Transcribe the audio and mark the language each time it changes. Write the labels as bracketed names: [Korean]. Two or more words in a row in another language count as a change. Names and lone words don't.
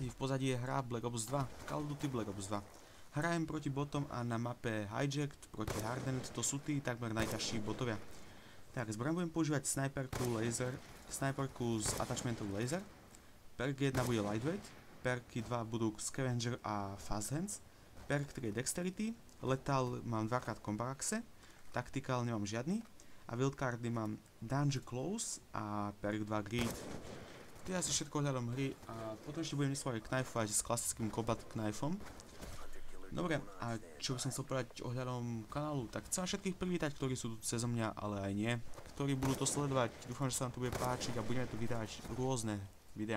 [Slovak] V pozadí je hra Black Ops 2, Call of Duty Black Ops 2. Hrajem proti botom a na mape Hijacked proti Hardened, to sú tí takmer najťažší botovia. Tak, zbraň budem používať sniperku s attachmentom laser. Perk 1 bude lightweight, perky 2 budú scavenger a [English] fast hands, [Slovak] perk 3 je dexterity, lethal mám 2x [English] combat axe, [Slovak] tactical nemám žiadny a wildcardy mám [English] danger close [Slovak] a perk 2 greed. To je asi všetko ohľadom hry a potom ešte budem nesmôr knifovať s klasickým [English] combat knifom. [Slovak] Dobre, a čo by som chcel povedať ohľadom kanálu, tak chcem všetkých privítať, ktorí sú tu cez mňa, ale aj nie, ktorí budú to sledovať, dúfam, že sa vám to bude páčiť a budeme tu vydať rôzne videá.